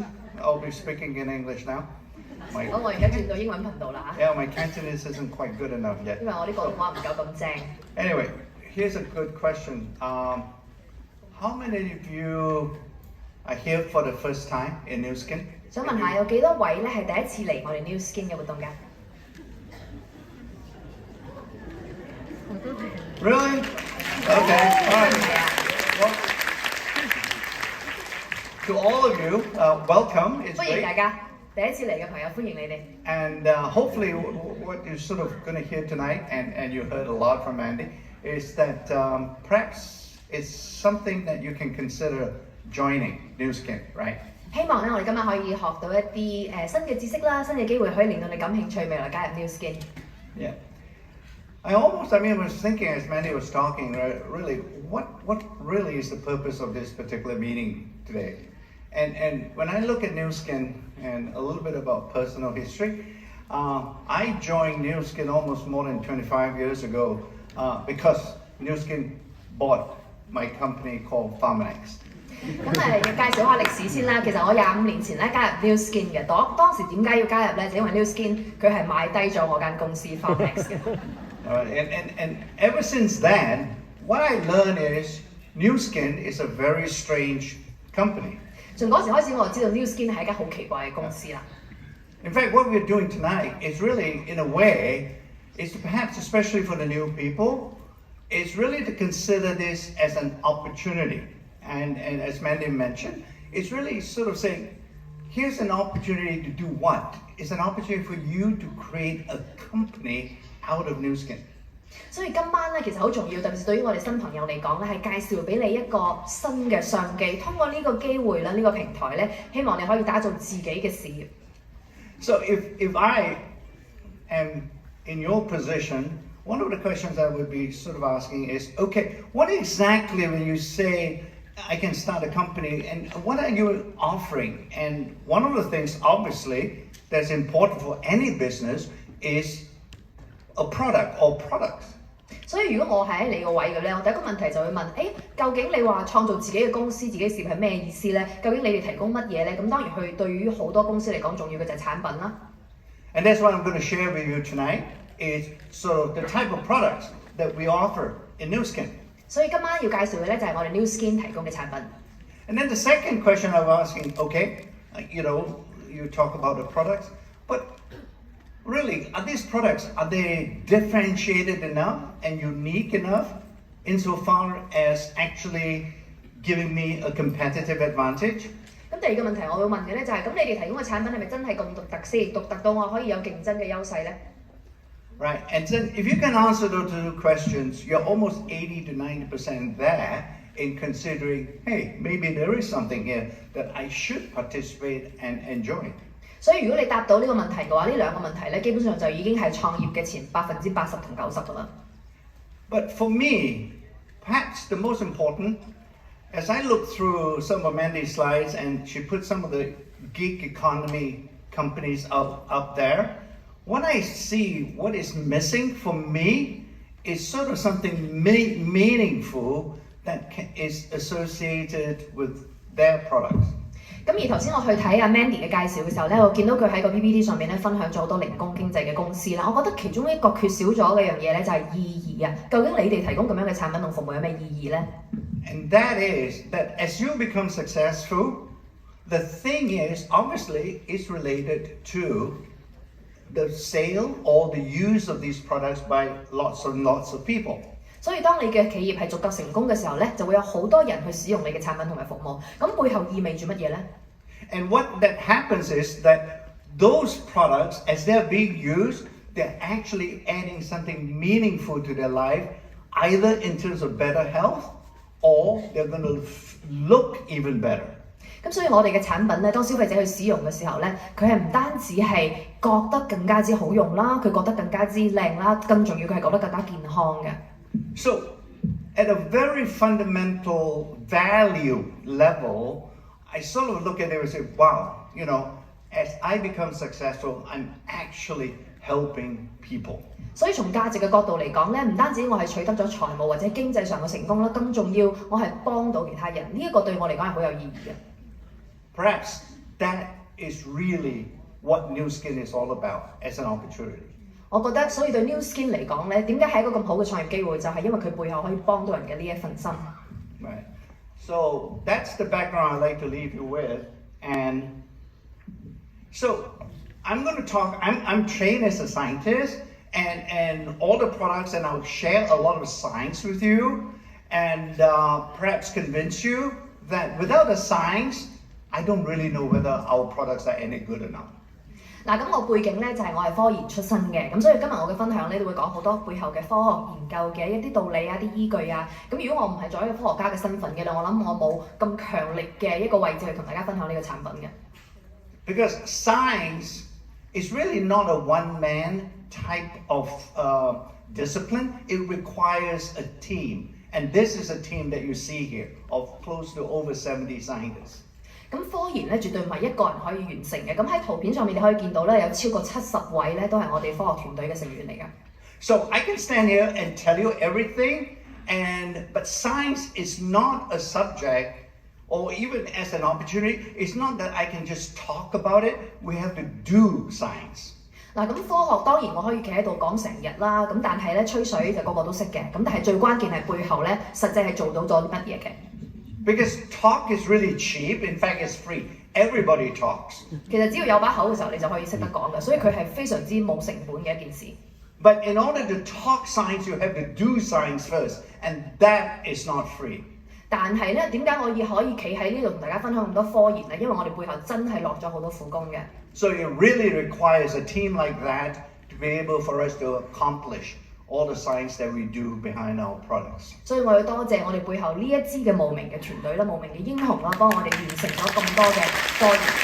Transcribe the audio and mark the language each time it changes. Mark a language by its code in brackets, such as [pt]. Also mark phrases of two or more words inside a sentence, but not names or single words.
[en] I'll be speaking in English now. [yue] 我而家轉到英文頻道啦嚇。 [en] Yeah, my Cantonese isn't quite good enough yet. [yue] 因為我啲廣東話唔夠咁正。 [en] Anyway, here's a good question. How many of you are here for the first time in New Skin? [yue] 想問下有幾多位咧係第一次嚟我哋 New Skin 嘅活動㗎？ [en] Really? Okay. All right. Well, to all of you, welcome. It's [yue] 歡迎 [en] great. [yue] 大家，第一次嚟嘅朋友歡迎你哋。 [en] And hopefully, what you're sort of going to hear tonight, and you heard a lot from Andy, is that perhaps it's something that you can consider joining New Skin, right? [yue] 希望咧，我哋今日可以學到一啲新嘅知識啦，新嘅機會可以令到你感興趣，未來加入 New Skin。 [en] Yeah. I was thinking as Mandy was talking, really, what really is the purpose of this particular meeting today? And when I look at New Skin and a little bit about personal history, I joined New Skin almost more than 25 years ago because New Skin bought my company called Pharmanex. [yue] 咁介紹下歷史先啦。其實我25年前咧加入 New Skin 嘅，當時點解要加入咧？就因為 New Skin 佢係買低咗我間公司 Pharmanex 嘅。 [en] And ever since then, what I learned is New Skin is a very strange company. [yue] 從嗰時開始，我就知道 New Skin 係一間好奇怪嘅公司啦。 [en] In fact, what we're doing tonight is really, in a way, is perhaps especially for the new people, is really to consider this as an opportunity. And as Mandy mentioned, it's really sort of saying, here's an opportunity to do what? It's an opportunity for you to create a company out of New Skin. [yue] 所以今晚咧其實好重要，特別是對於我哋新朋友嚟講咧，係介紹俾你一個新嘅商機。通過呢個機會咧，呢個平台咧，希望你可以打造自己嘅事業。 [en] So if I am in your position, one of the questions I would be sort of asking is, okay, what exactly when you say I can start a company, and what are you offering? And one of the things, obviously, that's important for any business is a product or products. [yue] 所以如果我係喺你個位嘅咧，我第一個問題就會問：究竟你話創造自己嘅公司、自己事業係咩意思咧？究竟你哋提供乜嘢咧？咁當然佢對於好多公司嚟講，重要嘅就係產品啦。 [en] And that's what I'm going to share with you tonight is sort of the type of products that we offer in New Skin. [yue] 所以今晚要介紹嘅咧就係我哋 New Skin 提供嘅產品。 [en] And then the second question I was asking, okay, you talk about the products, but really, are these products, are they differentiated enough and unique enough insofar as actually giving me a competitive advantage? [yue] 咁第二個問題我會問嘅咧就係：咁你哋提供嘅產品係咪真係咁獨特先？獨特到我可以有競爭嘅優勢咧？ [en] Right, and then if you can answer those two questions, you're almost 80 to 90% there in considering, hey, maybe there is something here that I should participate and enjoy. [yue] 所以如果你答到呢個問題嘅話，呢兩個問題咧，基本上就已經係創業嘅前80%同90%㗎啦。 [en] But for me, perhaps the most important, as I look through some of Mandy's slides and she put some of the gig economy companies up there, what I see, what is missing for me is sort of something meaningful that is associated with their products. [yue] 咁而頭先我去睇阿 Mandy 嘅介紹嘅時候咧，我見到佢喺個 PPT 上面咧分享咗好多零工經濟嘅公司啦。我覺得其中一個缺少咗嘅樣嘢咧就係意義啊！究竟你哋提供咁樣嘅產品同服務有咩意義咧 [en] And that is that as you become successful, the thing is obviously it's related to the sale or the use of these products by lots of people. [yue] 所以當你嘅企業係足夠成功嘅時候咧，就會有好多人去使用你嘅產品同埋服務。咁背後意味住乜嘢咧 [en] And what that happens is that those products, as they're being used, they're actually adding something meaningful to their life, either in terms of better health or they're going to look even better. [yue] 咁所以我哋嘅產品咧，當消費者去使用嘅時候咧，佢係唔單止係覺得更加之好用啦，佢覺得更加之靚啦，更重要佢係覺得更加健康嘅。 [en] So, at a very fundamental value level, I sort of look at it and say, wow, as I become successful, I'm actually helping people. [yue] 所以從價值嘅角度嚟講咧，唔單止我係取得咗財務或者經濟上嘅成功啦，更重要我係幫到其他人，呢一個對我嚟講係好有意義嘅。 [en] Perhaps that is really what New Skin is all about as an opportunity. [yue] 我覺得，所以對 New Skin 嚟講咧，點解係一個咁好嘅創業機會，就係因為佢背後可以幫到人嘅呢一份心。 [en] Right. So that's the background I'd like to leave you with, and so I'm going to talk. I'm trained as a scientist. And all the products, and I'll share a lot of science with you, and perhaps convince you that without the science, I don't really know whether our products are any good or not. [yue] 嗱，咁我背景咧就係我係科研出身嘅，咁所以今日我嘅分享咧都會講好多背後嘅科學研究嘅一啲道理啊、啲依據啊。咁如果我唔係做一個科學家嘅身份嘅咧，我諗我冇咁強力嘅一個位置去同大家分享呢個產品嘅。 [en] Because science is really not a one-man type of discipline. It requires a team, and this is a team that you see here of close to over 70 scientists. [yue] 咁科研咧絕對唔係一個人可以完成嘅。咁喺圖片上面你可以見到咧，有超過70位咧都係我哋科學團隊嘅成員嚟嘅。 [en] So I can stand here and tell you everything, but science is not a subject, or even as an opportunity. It's not that I can just talk about it. We have to do science. [yue] 嗱，咁科學當然我可以企喺度講成日啦，咁但係咧吹水就個個都識嘅，咁但係最關鍵係背後咧實際係做到咗啲乜嘢嘅。 [en] Because talk is really cheap. In fact, it's free. Everybody talks. [yue] 其實只要有把口嘅時候，你就可以識得講嘅，所以佢係非常之冇成本嘅一件事。 [en] But in order to talk science, you have to do science first, and that is not free. [yue] 但係咧，點解我可以企喺呢度同大家分享咁多科研咧？因為我哋背後真係落咗好多苦功嘅。 [en] So it really requires a team like that to be able for us to accomplish all the science that we do behind our products. [yue] 所以我要多謝我哋背後呢一支嘅無名嘅團隊啦、無名嘅英雄啦，幫我哋完成咗咁多嘅科研。